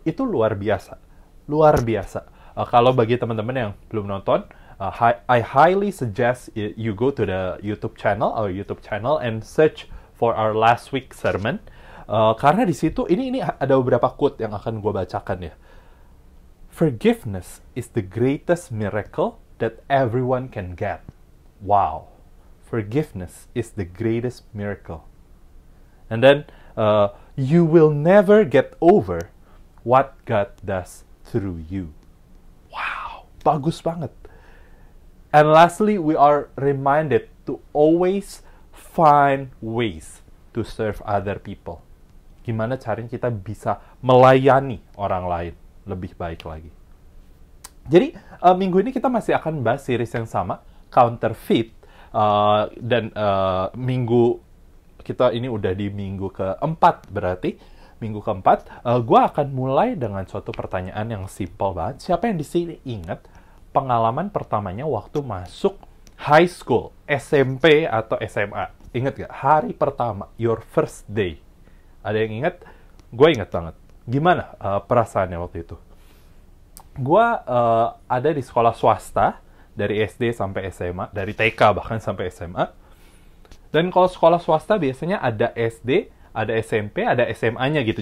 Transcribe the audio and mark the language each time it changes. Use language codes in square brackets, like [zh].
[id] Itu luar biasa, luar biasa. Kalau bagi teman-teman yang belum nonton, [en] I highly suggest you go to the our YouTube channel and search for our last week sermon. [id] Karena di situ ini ada beberapa quote yang akan gue bacakan ya. [en] Forgiveness is the greatest miracle that everyone can get. Wow. Forgiveness is the greatest miracle. And then, you will never get over what God does through you. Wow. [id] Bagus banget. [en] And lastly, we are reminded to always find ways to serve other people. [id] Gimana caranya kita bisa melayani orang lain lebih baik lagi. Jadi, minggu ini kita masih akan bahas series yang sama, Counterfeit. Dan minggu kita ini udah di minggu keempat berarti. Minggu keempat, gue akan mulai dengan suatu pertanyaan yang simple banget. Siapa yang di sini ingat pengalaman pertamanya waktu masuk high school, SMP atau SMA? Ingat gak? Hari pertama, [en] your first day. [id] Ada yang ingat? Gue ingat banget. Gimana perasaannya waktu itu? Gue ada di sekolah swasta, dari SD sampai SMA, dari TK bahkan sampai SMA. Dan kalau sekolah swasta biasanya ada SD, ada SMP, ada SMA-nya gitu.